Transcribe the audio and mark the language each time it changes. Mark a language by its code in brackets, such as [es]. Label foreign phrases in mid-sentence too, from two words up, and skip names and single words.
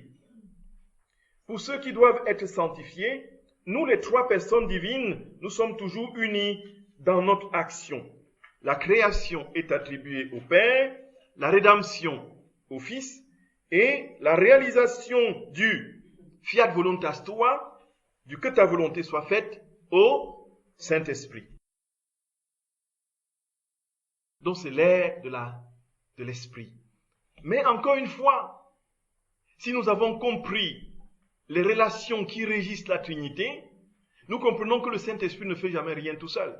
[fr] Pour ceux qui doivent être sanctifiés, nous les trois personnes divines, nous sommes toujours unis dans notre action. La création est attribuée au Père, la rédemption au Fils et la réalisation du [la] fiat voluntas tua, [fr] du que ta volonté soit faite, au Saint-Esprit. Donc c'est l'ère de l'Esprit. Mais encore une fois, si nous avons compris les relations qui régissent la Trinité, nous comprenons que le Saint-Esprit ne fait jamais rien tout seul.